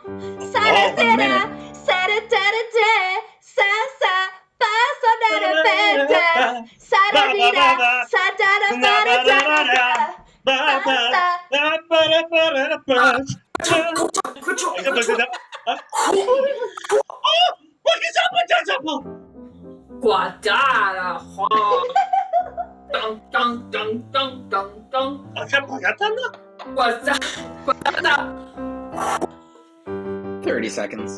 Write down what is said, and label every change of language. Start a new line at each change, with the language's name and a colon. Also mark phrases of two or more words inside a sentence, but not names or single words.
English: Sada, sada, sada, da, da, sa, sa, ba, sa, da, da, ba, da. Sada, di, da, sa, da, da, ba, da, da, da, da. Guadara. Dun, dun, dun, dun, dun, dun. What's up? 30 seconds.